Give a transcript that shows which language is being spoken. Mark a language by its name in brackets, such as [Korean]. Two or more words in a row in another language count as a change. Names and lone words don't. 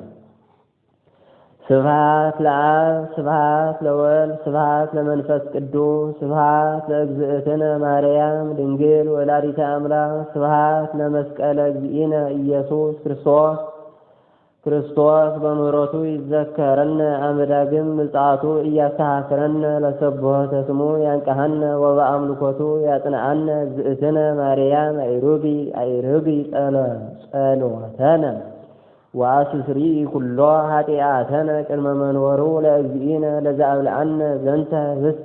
[Geez] ስብሐት ለአብ ስብሐት ለወልድ ስብሐት ለመንፈስ ቅዱስ ስብሐት ለእግዝእትነ ማርያም ድንግል ወላዲተ አምላክ። ስብሐት ለመስቀለ እግዚእነ ኢየሱስ ክርስቶስ። ክርስቶስ በምሕረቱ ይዘከረነ አመዳግም ምጽአቱ እያስተሐስረነ። ለሰብሖተ ስሙ ያንቀሐነ ወበአምልኮቱ ያጽንዓነ። እግዝእትነ ማርያም አይርጊ ጸሎተነ ወአስስሪ ኩሎ ኃጢአተነ ቅድመ መንበሩ ለእግዚእነ። ለዘአብልዐነ ዘንተ ህብስተ